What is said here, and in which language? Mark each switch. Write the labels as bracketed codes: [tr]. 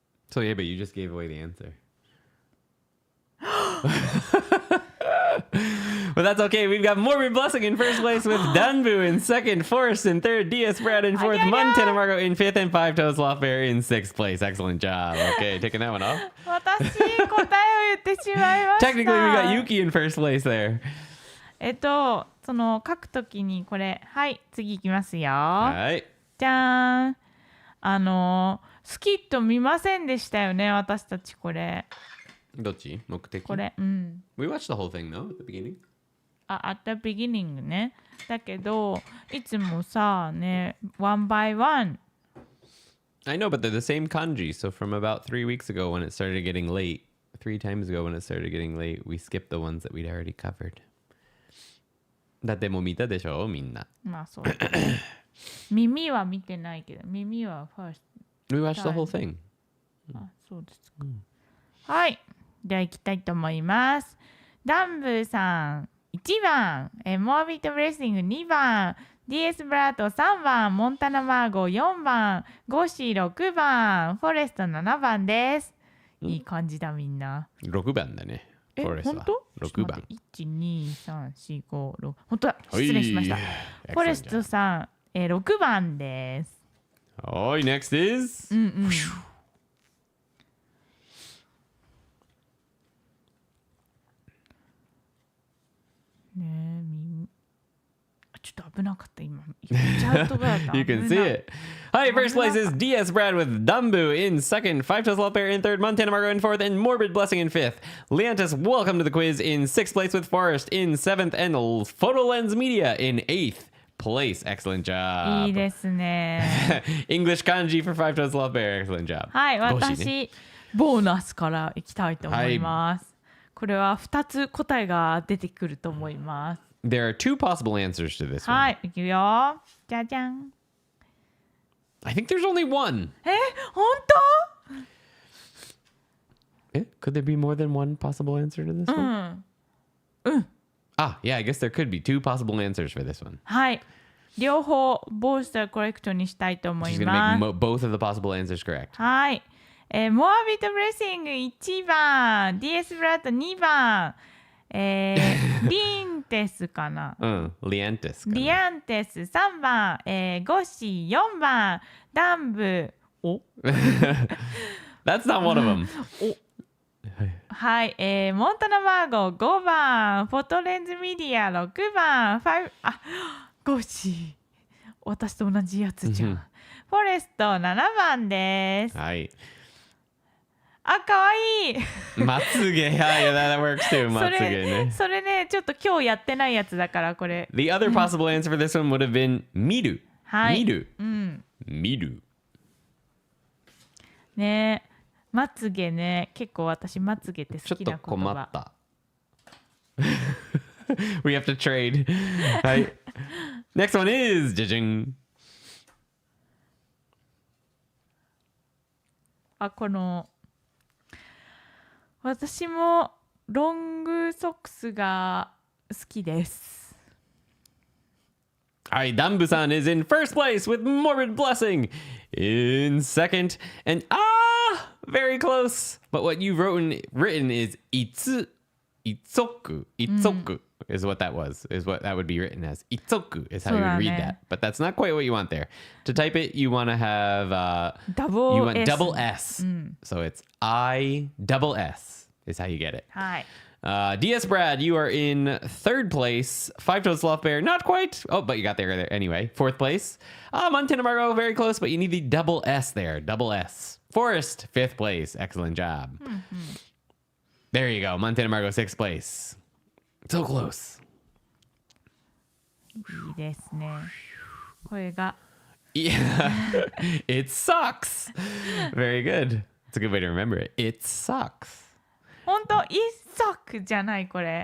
[en] So yeah, but you just gave away the answer. But that's okay. We've got Morbid Blessing in first place with Danbu in second, Forrest in third, DS Brad in fourth, Montana Margo in fifth, and Five-Toed Sloth Bear in sixth place. Excellent job. Okay, taking that one off. [ja] 私、答えを言ってしまいました。 [en] Technically, we got Yuki in first place there. [ja] その書くときにこれ、はい、次いきますよ。はい。じゃーん。スキット見ませんでしたよね、私たちこれ。どっち？目的？これ、 [en] We watched the whole thing though, at the beginning. At the beginning ね。 [ja] だけど、いつもさ、ね、 [en] one by one. I know, but they're the same kanji. So from about 3 weeks ago when it started getting late, 3 times ago when it started getting late, we skipped the ones that we'd already covered. [ja] だってもう見たでしょみんな。まあそうだね。耳は見てないけど、耳はファース [en] We watched the whole thing. [ja] ト。あ、そうですか。はい。では行きたいと思います。ダンブーさん1番、モアビットブレッシング2番、DS ブラート3番、モンタナマーゴ4番、ゴシ6番、フォレスト7番です。いい感じだみんな。 6番だね。え、フォレストは本当 6番。 1、2、3、4、5、6。 本当だ。失礼しました。はいフォレストさん、6番です。 [en] はい、next is. [ja] うんうん。ねえ、ちょっと危なかった今。チャートが [en] You can see it. Hi, first place is DS Brad with Dumbu in second, Five Toes Love Bear in third, Montana Margo in fourth, and Morbid Blessing in fifth. Leantis, welcome to the quiz in sixth place with Forest in seventh, and Photo Lens Media in eighth place. Excellent [ja] いい [en] job. [ja] ですね。 [en] English Kanji for Five Toes Love Bear. Excellent job. [ja] はい、ゴシね私、ボーナスからいきたいと思います。これは2つ答えが出てくると思います。 [en] There are two possible answers to this [ja] は [en] one. [ja] い、いくよ。じゃじゃん。 [en] I think there's only one. [ja] 本当 [en] Could there be more than one possible answer to this one? Ah, yeah, I guess there could be two possible answers for this one. [ja] はい。両方、ボースターコレクトにしたいと思 [en] She's [ja] い [en] gonna [ja] ま [en] make [ja] す。 [en] both of the possible answers correct. [ja] はい。モアビットブレッシング1番、DS ブラッド2番、リンテスかな。 [en] Leantis. [ja] リアンテス3番、ゴシ4番、ダンブ。お [en] That's not one of them. [ja] はい、モンタナマーゴ5番、フォトレンズミディア6番、ゴシ。私と同じやつじゃん。フォレスト7番です。はい。あ、かわいい。まつげ。 [en] Yeah, that works too. [ja] まつげね。それね、ちょっと今日やってないやつだからこれ。 [en] The other possible answer for this one would have been miru. [ja] はい。 Miru. うん。 Miru. ねえ、まつげね、結構私まつげって好きな言葉。ちょっと困った。 [en] We have to trade. はい。 Next one is じゃじゃん。 [ja] この私もロングソックスが好きです。 [en] All right, Dambu-san is in first place with Morbid Blessing in second. And very close. But what you've written is itsoku. Itsoku is what that was, is what that would be written as. Itsoku is how you would read that. But that's not quite what you want there. To type it, you want to have double S. So it's I double S is how you get it. [ja] はい。 [en] DS Brad, you are in third place. Five Toes Sloth Bear, not quite. Oh, but you got there anyway. Fourth place. Montana Margo, very close, but you need the double S there. Double S. Forest, fifth place. Excellent job. There you go. Montana Margo, sixth place. So close. [ja] いいですね。これが。 [en] Yeah. It sucks. Very good. It's a good way to remember it. It sucks. [ja] 本当、一足じゃないこれ。